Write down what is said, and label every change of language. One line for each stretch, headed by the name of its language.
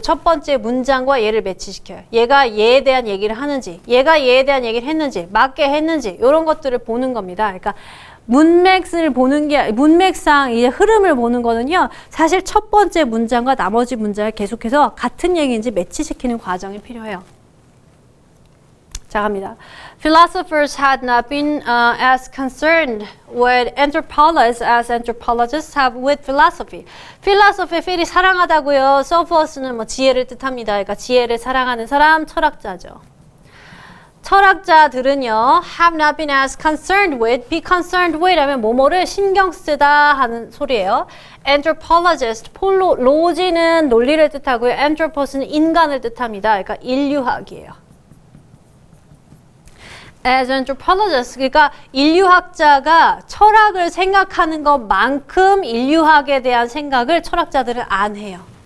Korean: 첫 번째 문장과 얘를 매치시켜요. 얘가 얘에 대한 얘기를 하는지 얘가 얘에 대한 얘기를 했는지 맞게 했는지 이런 것들을 보는 겁니다. 그러니까 문맥을 보는 게 문맥상 이제 흐름을 보는 거는요. 사실 첫 번째 문장과 나머지 문장을 계속해서 같은 얘기인지 매치시키는 과정이 필요해요. 자, 갑니다.
English: Philosophers had not been as concerned with anthropologists as anthropologists have with philosophy.
Korean: Philosophy, 필이 사랑하다고요. Sophos는 뭐 지혜를 뜻합니다. 그러니까 지혜를 사랑하는 사람, 철학자죠. 철학자들은요,
English: have not been as concerned with, be concerned with
Korean: 하면 뭐뭐를 신경 쓰다 하는 소리예요. Anthropologist, 로지는 논리를 뜻하고요. Anthropos는 인간을 뜻합니다. 그러니까 인류학이에요.
English: As anthropologists,
Korean: 그러니까 인류학자가 철학을 생각하는 것만큼 인류학에 대한 생각을 철학자들은 안 해요.